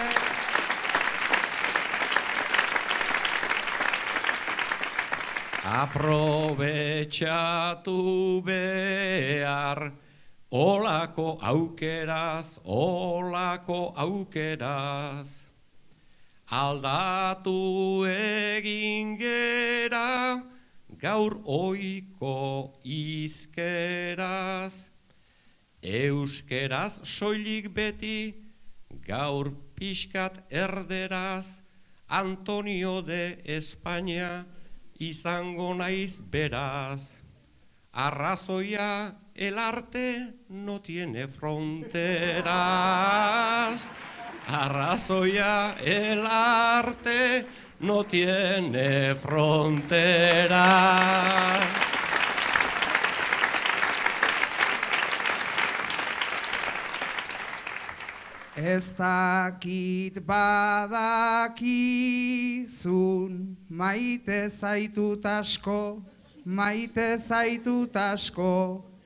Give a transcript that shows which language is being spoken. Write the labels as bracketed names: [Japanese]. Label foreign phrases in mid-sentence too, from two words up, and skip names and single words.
[Basque] Aprobetxatu behar, olako aukeraz, aldatu egin gera, gaur oiko izkeraz. Euskeraz soilik beti, gaur pixkat erderaz, Antonio de España izango naiz beraz. Arrazoia, [Spanish] el arte no tiene fronteras. Arrazoia, el arte no tiene fronteras. [Basque] Ez dakit badakizun, maite zaitut asko, maite zaitut asko,